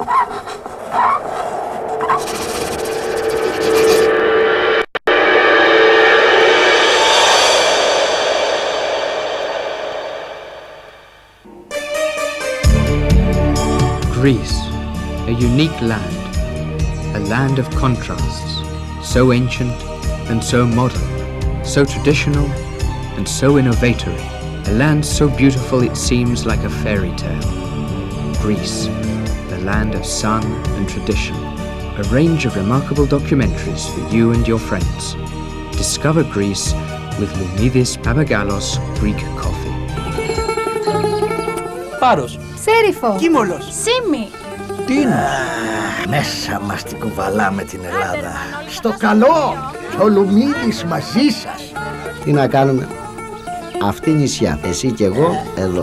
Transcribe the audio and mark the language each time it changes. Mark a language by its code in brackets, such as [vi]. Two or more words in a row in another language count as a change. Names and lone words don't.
[en] Greece, a unique land, a land of contrasts, so ancient and so modern, so traditional and so innovatory, a land so beautiful it seems like a fairy tale. Greece, the land of sun and tradition, a range of remarkable documentaries for you and your friends. Discover Greece with Loumidis Papagalos Greek coffee. [el] Πάρος. Σέριφο. Κύμολος. Σήμη. Τίνος. Μέσα μας την κουβαλάμε την Ελλάδα. Στο καλό, ο Λουμίδης μαζί σας. Τι να κάνουμε, αυτή νησιά, εσύ και εγώ εδώ.